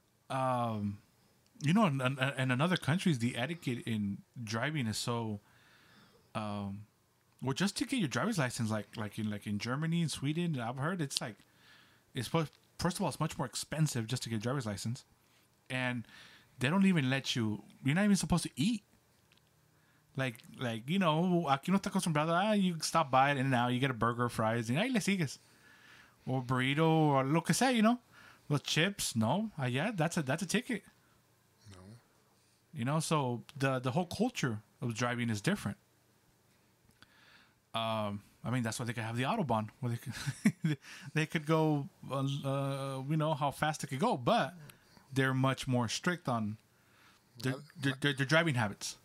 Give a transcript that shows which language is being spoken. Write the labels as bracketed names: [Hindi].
[English] You know, in other countries, the etiquette in driving is so. Well, just to get your driver's license, like in Germany and Sweden, I've heard it's first of all, it's much more expensive just to get a driver's license, and they don't even let you. You're not even supposed to eat you know, [Spanish] aquí no está acostumbrado. [English] You stop by it and now you get a burger, fries, and [Spanish] ahí le sigues. [English] Or burrito, or [Spanish] lo que sea, [English] you know. With chips, no. Yeah, that's a ticket. No. You know, so the whole culture of driving is different. I mean, that's why they could have the Autobahn, where they could go, you know, how fast they could go, but they're much more strict on their driving habits.